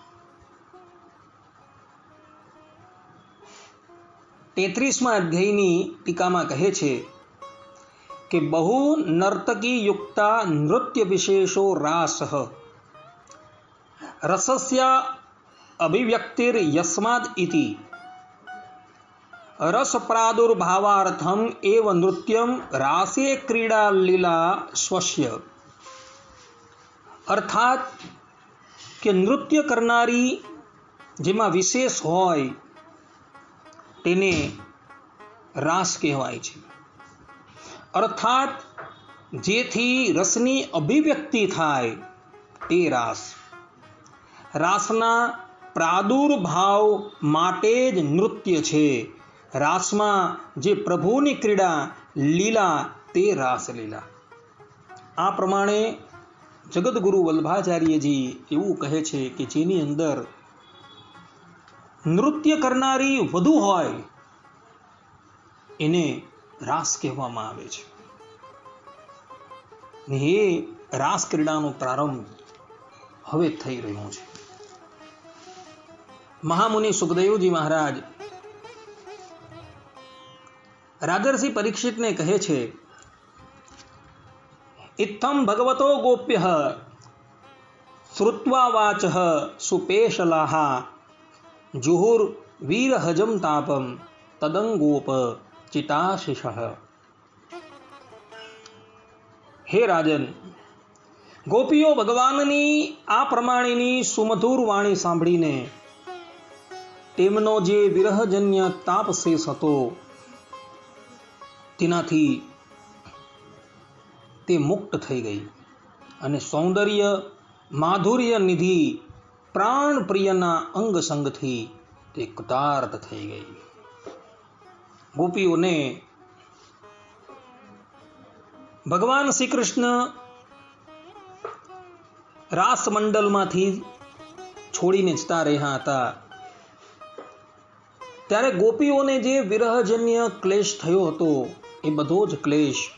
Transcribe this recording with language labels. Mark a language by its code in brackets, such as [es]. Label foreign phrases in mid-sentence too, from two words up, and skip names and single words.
[gu] 33મા અધ્યાયની ટીકામાં કહે છે કે [sa] बहु नर्तकी युक्ता नृत्य विशेषो रासः रसस्य अभिव्यक्तिर यस्माद इति रस प्रादुर्भावार्थम एव नृत्यम रासे क्रीडा लीला स्वस्य। [gu] અર્થાત કે નૃત્ય કરનારી જેમાં વિશેષ હોય તેને રાસ કહેવાય છે। અર્થાત જેથી રસની અભિવ્યક્તિ થાય તે રાસ। રાસના પ્રાદુર્ભાવ માટે જ નૃત્ય છે। રાસમાં જે પ્રભુની ક્રીડા લીલા તે રાસલીલા। આ પ્રમાણે જગતગુરુ વલ્લભાચાર્યજી એવું કહે છે કે જેની અંદર નૃત્ય કરનારી વધુ હોય એને રાસ કહેવામાં આવે છે। એ રાસ ક્રીડાનો પ્રારંભ હવે થઈ રહ્યો છે। મહામુનિ સુખદેવજી મહારાજ રાજર્ષિ પરીક્ષિતને કહે છે, [sa] इत्थं भगवतो गोप्यः श्रुत्वा वाचः सुपेशलाः जुहुर्वीरहजं तापं तदंगोप चिताशिषः। [gu] હે રાજન, ગોપીઓ ભગવાનની આ પ્રમાણેની સુમધુર વાણી સાંભળીને તેમનો જે વિરહજન્ય તાપ શેષ હતો તેનાથી તે મુક્ત થઈ ગઈ અને સૌંદર્ય માધુર્ય નિધિ પ્રાણ પ્રિયના અંગ સંગથી તે કૃતાર્થ થઈ ગઈ। ગોપીઓને ભગવાન શ્રી કૃષ્ણ રાસ મંડલમાંથી છોડીને જતા રહ્યા હતા ત્યારે ગોપીઓને જે વિરહજન્ય ક્લેશ થયો હતો એ બધો જ ક્લેશ